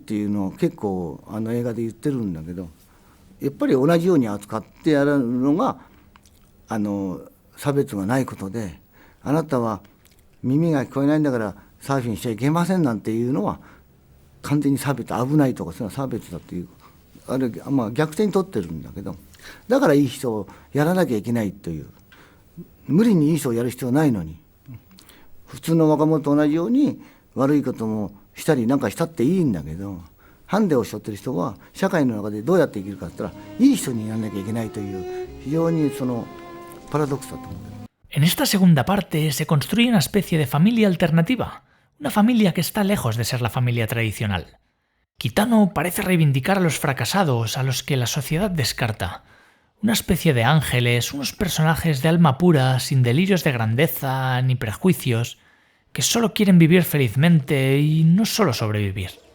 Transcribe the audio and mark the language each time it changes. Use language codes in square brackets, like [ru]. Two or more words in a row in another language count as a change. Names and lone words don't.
[ja] っていうのを結構映画で言ってるんだけどやっぱり同じように扱ってやるのが差別がないことであなたは耳が聞こえないんだからサーフィンしちゃいけませんなんていうのは完全に差別危ないとかそういうのは差別だっていうあれ、まあ、逆手に取ってるんだけどだからいい人をやらなきゃいけないという無理にいい人をやる必要ないのに普通の若者と同じように悪いこともしたりなんかしたっていいんだけど、ハンデを背負ってる人は社会の中でどうやって生きるかって言ったらいい人にならなきゃいけないという非常にそのパラドックスだと思う。 [es] En esta segunda parte se construye una especie de familia alternativa, una familia que está lejos de ser la familia tradicional. Kitano parece reivindicar a los fracasados, a los que la sociedad descarta. Una especie de ángeles, unos personajes de alma pura, sin delirios de grandeza ni prejuicios, que solo quieren vivir felizmente y no solo sobrevivir.